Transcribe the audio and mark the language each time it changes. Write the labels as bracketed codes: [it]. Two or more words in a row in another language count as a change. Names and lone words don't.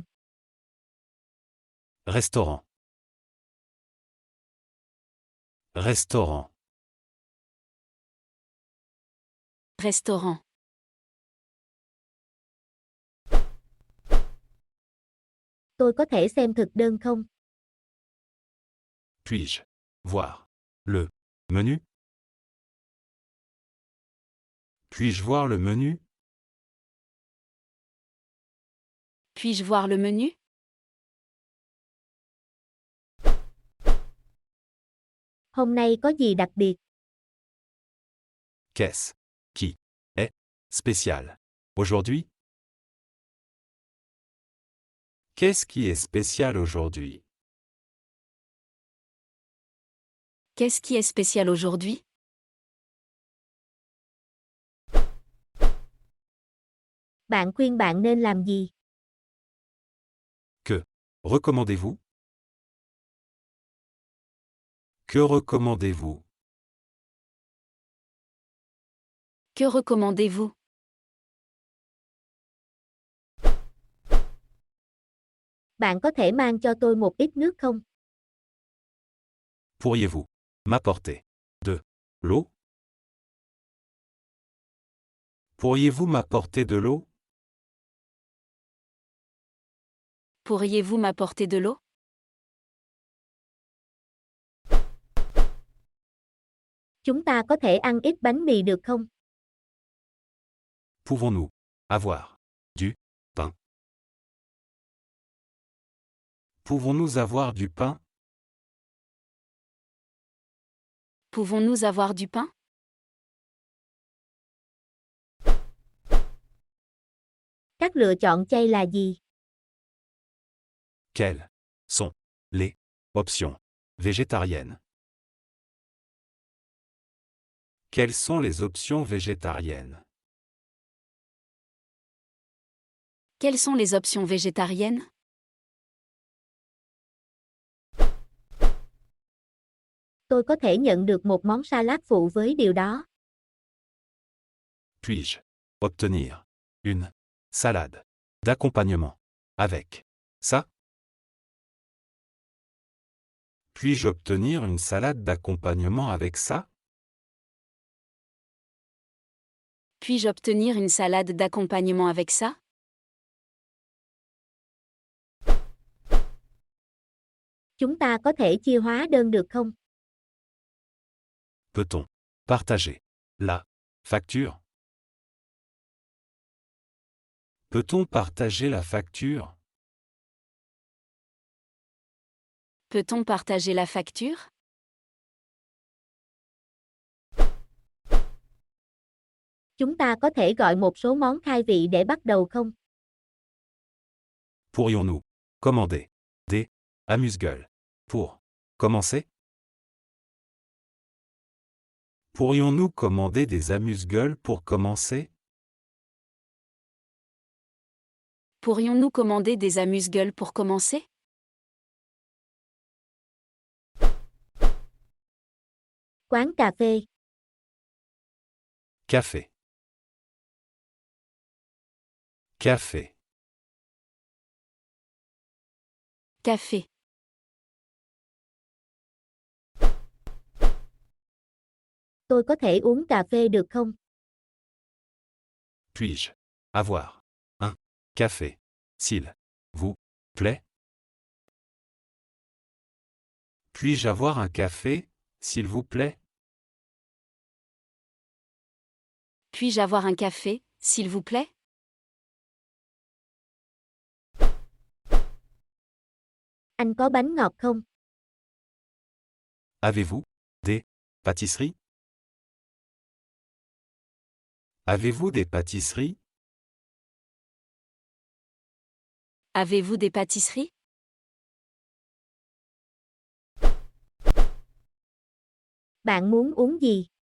[fr] Restaurant. Restaurant. Restaurant. [vi] Tôi có thể xem thực đơn không? [fr] Puis-je voir le menu? Puis-je voir le menu? Puis-je voir le menu? [vi] Hôm nay có gì đặc biệt? [fr] Qu'est-ce qui est spécial aujourd'hui? Qu'est-ce qui est spécial aujourd'hui? Qu'est-ce qui est spécial aujourd'hui? [vi] Bạn khuyên bạn nên làm gì? [fr] Que recommandez-vous? Que recommandez-vous? Que recommandez-vous? [vi] Bạn có thể mang cho tôi một ít nước không? [fr] Pourriez-vous m'apporter de l'eau? Pourriez-vous m'apporter de l'eau? Pourriez-vous m'apporter de l'eau? [vi] Chúng ta có thể ăn ít bánh mì được không? [fr] Pouvons-nous avoir du pain? Pouvons-nous avoir du pain? Pouvons-nous avoir du pain? [vi] Các lựa chọn chay là gì? [fr] Quelles sont les options végétariennes? Quelles sont les options végétariennes? Quelles sont les options végétariennes? [vi] Tôi có thể nhận được một món salad phụ với điều đó. [fr] Puis-je obtenir une salade d'accompagnement avec ça? Puis-je obtenir une salade d'accompagnement avec ça? Puis-je obtenir une salade d'accompagnement avec ça? [vi] Chúng ta có thể chia hóa đơn được không? [fr] Peut-on partager la facture? Peut-on partager la facture? Peut-on partager la facture? [vi] Chúng ta có thể gọi một số món khai vị để bắt đầu không? [fr] Pourrions-nous commander des amuse-gueules pour commencer? Pourrions-nous commander des amuse-gueules pour commencer? Pourrions-nous commander des amuse-gueules pour commencer? [vi] Quán cà phê. [fr] Café. Café. Café. [vi] Tôi có thể uống cà phê được không? [fr] Puis-je avoir un café, s'il vous plaît? Puis-je avoir un café, s'il vous plaît? Puis-je avoir un café, s'il vous plaît? [vi] Anh có bánh ngọt không? [fr] Avez-vous des pâtisseries? Avez-vous des pâtisseries? Avez-vous des pâtisseries? [vi] Bạn muốn uống gì?